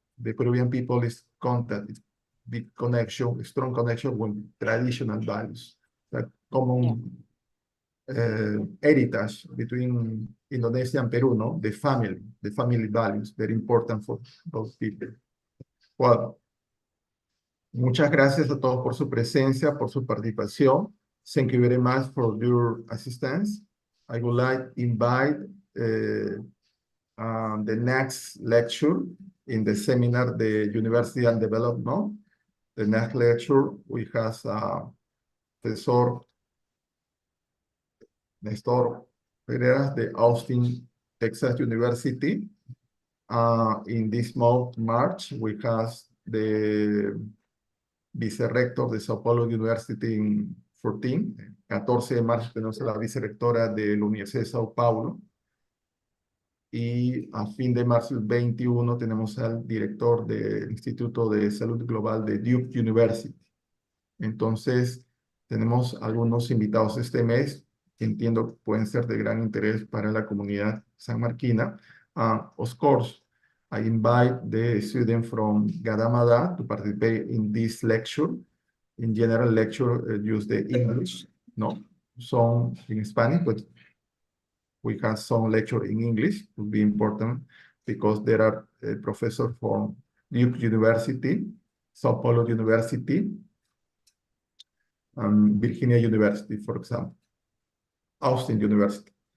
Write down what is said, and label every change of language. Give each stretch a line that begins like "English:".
English: The Peruvian people is contact, big connection, strong connection with traditional values. That common heritage between Indonesia and Peru, no? The family values, very important for both people.
Spanish: Well, muchas gracias a todos por su presencia, por su participación.
English: Thank you very much for your assistance. I would like to invite the next lecture in the seminar, the University and Development. The next lecture, we have Professor Nestor Pereira, the Austin, Texas University. In this month, March, we have the Vice-Rector
Spanish: de Sao Paulo University in 14 de marzo tenemos a la vicerrectora de la Universidad de Sao Paulo. Y a fin de marzo 21 tenemos al director del Instituto de Salud Global de Duke University. Entonces, tenemos algunos invitados este mes que entiendo que pueden ser de gran interés para la comunidad sanmarquina.
English: Of course, I invite the student from Gajdah Mada to participate in this lecture. In general lecture, use the English, no? Some in Spanish, but we have some lecture in English. It would be important because there are professors from Duke University, Sao Paulo University, Virginia University, for example, Austin University.